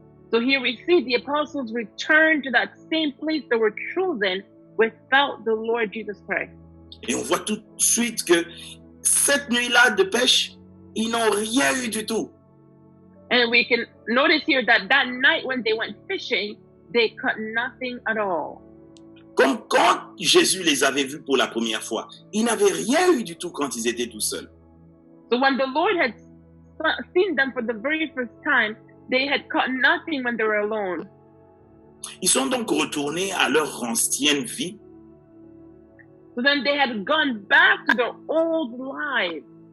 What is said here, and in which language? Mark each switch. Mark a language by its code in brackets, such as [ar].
[en] so here we see the apostles return to that same place that were chosen without the Lord Jesus Christ. [fr] Et on voit tout de suite que cette nuit-là de pêche, ils n'ont rien eu du tout. [en] And we can notice here that that night when they went fishing, they caught nothing at all. [fr] Comme quand Jésus les avait vus pour la première fois. Ils n'avaient rien eu du tout quand ils étaient tout seuls. [en] So when the Lord had seen them for the very first time, they had caught nothing when they were alone. [fr] Ils sont donc retournés à leur ancienne vie. [en] So then they had gone back to their old lives.